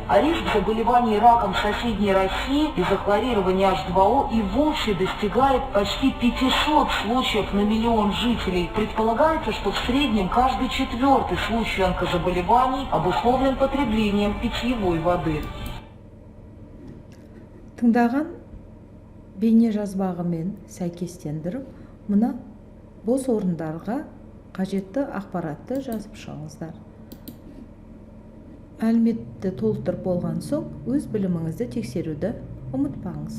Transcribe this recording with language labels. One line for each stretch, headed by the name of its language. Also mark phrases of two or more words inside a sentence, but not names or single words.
Russian: А риск заболеваний раком в соседней России из-за хлорирования H2O и вовсе достигает почти 500 случаев на миллион жителей. Предполагается, что в среднем каждый 4-й случай онкозаболеваний обусловлен потреблением питьевой воды.
Kazakh: Тыңдаған бейне жазбағымен сәйкестендіріп, мына бос орындарға қажетті ақпаратты жазып шығыңыздар. Мәліметті толтырып болған соң, өз біліміңізді тексеруді ұмытпаңыз.